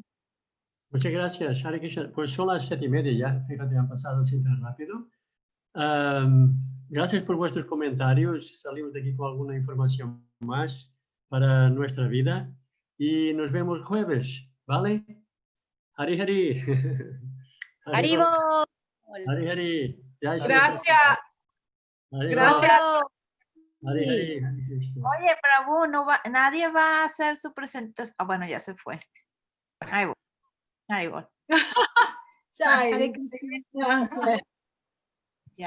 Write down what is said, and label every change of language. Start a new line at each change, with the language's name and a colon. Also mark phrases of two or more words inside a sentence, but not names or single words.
Spanish: Muchas gracias, Hare Krishna. Pues son las 7:30 ya, fíjate, han pasado así tan rápido. Gracias por vuestros comentarios. Salimos de aquí con alguna información más para nuestra vida y nos vemos jueves, ¿vale? Hari Hari. ¡Haribo! Hari Hari. Gracias. Gracias. Hari Hari. Oye, Prabhu, nadie va a hacer su presentación. Ah, bueno, ya se fue. Ahí voy. Ahí voy. Chai. Ya.